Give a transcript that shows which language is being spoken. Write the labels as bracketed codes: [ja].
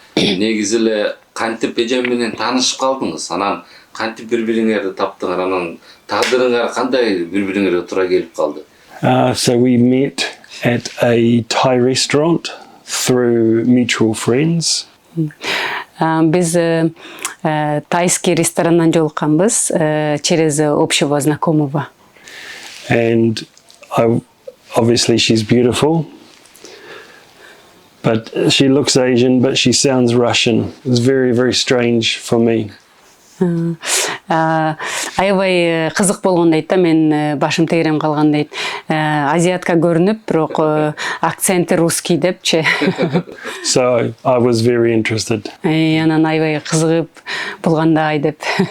[ky] Негизи эле кантип эжем менен таанышып калдыңыз? Анан кантип бири-бириңерди таптыңар? Анан тагдырыңар кандай бири-бириңерге туура келип калды? [en] So we met at a Thai restaurant through mutual friends. [ky] Биз тайский ресторандан жолукканбыз [ru] через общего знакомого. [en] And obviously she's beautiful. But she looks Asian, but she sounds Russian. It's very strange for me. [ky] Аябай кызык болгон дейт да, мен башым тегерем калган дейт. Азиатка көрүнүп, бирок акценти русский депчи. [en] So I was very interested. [ky] Анан аябай кызыгып болгандай деп.